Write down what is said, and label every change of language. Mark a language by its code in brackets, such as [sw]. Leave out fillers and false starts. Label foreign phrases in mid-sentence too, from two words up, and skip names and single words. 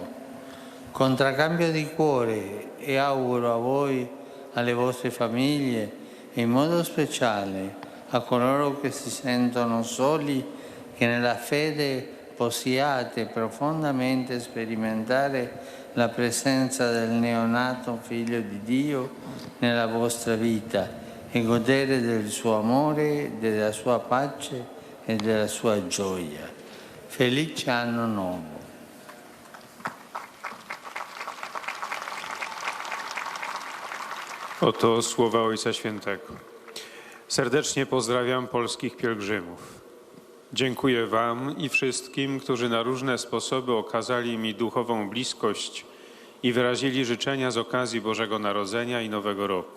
[it] Con tracambio di cuore e auguro a voi, alle vostre famiglie e in modo speciale a coloro che si sentono soli, che nella fede possiate profondamente sperimentare la presenza del neonato Figlio di Dio nella vostra vita e godere del suo amore, della sua pace e della sua gioia. Felice Anno Nuovo. [pl] Oto słowa Ojca Świętego. Serdecznie pozdrawiam polskich pielgrzymów. Dziękuję Wam i wszystkim, którzy na różne sposoby okazali mi duchową bliskość i wyrazili życzenia z okazji Bożego Narodzenia i Nowego Roku.